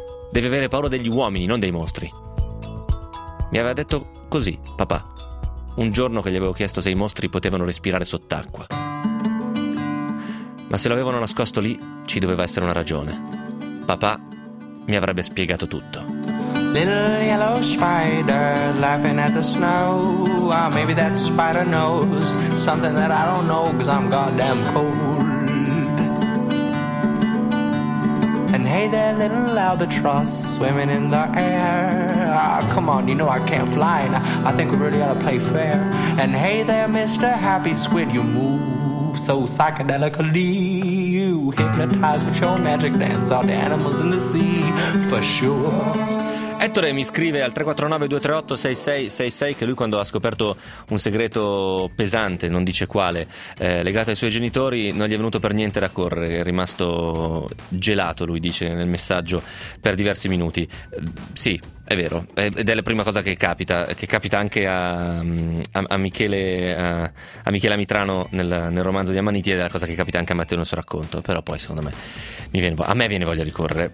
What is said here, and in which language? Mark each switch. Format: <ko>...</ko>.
<it>Devi avere paura degli uomini, non dei mostri. Mi aveva detto così, papà. Un giorno che gli avevo chiesto se i mostri potevano respirare sott'acqua. Ma se lo avevano nascosto lì, ci doveva essere una ragione. Papà mi avrebbe spiegato tutto.</it> <en>Little yellow spider laughing at the snow. Oh, maybe that spider knows something that I don't know, 'cause I'm goddamn cold. And hey there, little albatross swimming in the air. Ah, oh, come on, you know I can't fly, and I think we really ought to play fair. And hey there, Mr. Happy Squid, you move so psychedelically, you hypnotize with your magic dance all the animals in the sea, for sure.</en> <it>Ettore mi scrive al 349-238-6666 che lui, quando ha scoperto un segreto pesante, non dice quale, legato ai suoi genitori, non gli è venuto per niente da correre, è rimasto gelato, lui dice nel messaggio, per diversi minuti. Sì, è vero, ed è la prima cosa che capita anche a Michele Amitrano nel romanzo di Ammaniti, ed è la cosa che capita anche a Matteo nel suo racconto, però poi secondo me a me viene voglia di correre.</it>